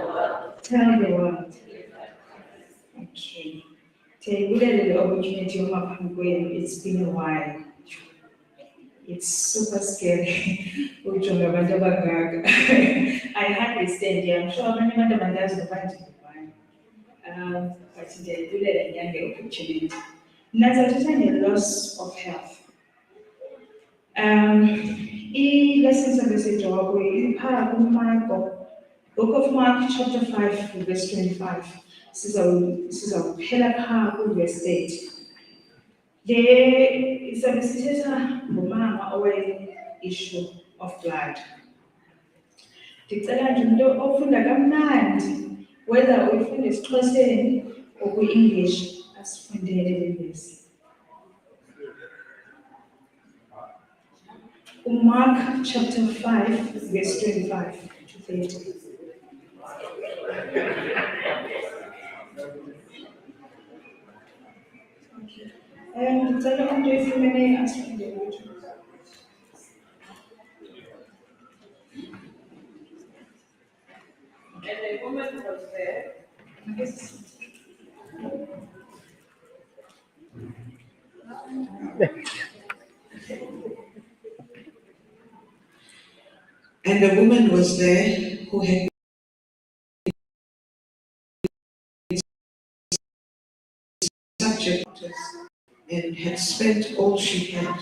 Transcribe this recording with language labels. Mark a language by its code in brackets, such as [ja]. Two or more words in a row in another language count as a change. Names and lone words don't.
[en] Tell the world. Okay. [xh] Ndiyayibulela le opportunity yomaphambi kwenu. [en] It's been a while. It's super scary [xh] ujonga abantu abangaka. [en] I hardly stand here. I'm sure [xh] abanye abantu abandazi noba ndingubani. But ndiyayibulela nyanga opportunity. Ndingathetha nge- [en] loss of health. [xh] I-lesson service wakho iphaa kuMarko, [en] Book of Mark chapter 5 verse 25. [xh] Sizawuphela phaa ku-verse 8. Le sabe sithetha ngomama owaye- [en] issue of blood. [xh] Ndicela nje umuntu ofunda kamnandi, whether uyifunda esiXhoseni or kwi-English, asifundele le verse. [en] Mark chapter 5 verse 25 to 30. [xh] Ndicela umuntu oyifumene asifundele ukuthi. [en] And the woman was there. And a woman was there who had been subject and had spent all she had.